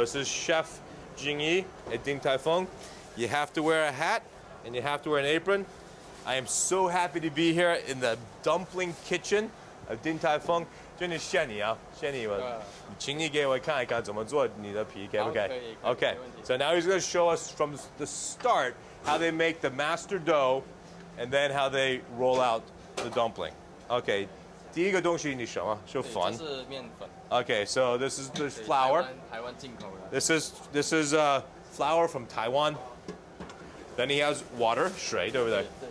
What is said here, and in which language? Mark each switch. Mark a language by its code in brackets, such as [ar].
[en] This is Chef Jingyi at Din Tai Fung. You have to wear a hat and you have to wear an apron. I am so happy to be here in the dumpling kitchen of Din Tai Fung. [zh] 真的谢你啊，谢你们，请你给我看一看怎么做你的皮，可不可以？ [en] Okay. So now he's going to show us from the start how they make the master dough, and then how they roll out the dumpling. [zh] Okay. 第一个东西你什么？是粉。这是面粉。Okay. [en] So this is the flour. [zh] 台湾进口的。 [en] This is flour from Taiwan. Then he has water, [zh] 水，对不对？